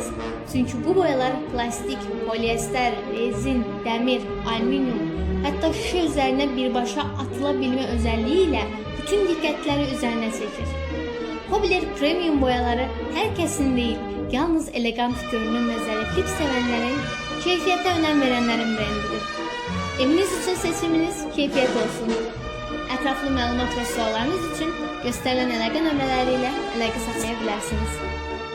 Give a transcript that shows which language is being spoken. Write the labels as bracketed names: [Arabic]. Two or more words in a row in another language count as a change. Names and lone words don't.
[Turkish] Çünkü bu boyalar plastik, polyester, rezin, demir, alüminyum, hatta şişe üzerine birbaşa atılabilme özelliğiyle bütün dikkatleri üzerine çekir. Kobler premium boyaları herkesin değil, yalnız elegant görünüm ve zariflik sevenlerin, keyfiyete önem verenlerin brandidir. Eviniz için seçiminiz keyfiyet olsun. [Azerbaijani] Ətraflı məlumat və suallarınız üçün göstərilən əlaqə nömrələri ilə əlaqə saxlaya bilərsiniz.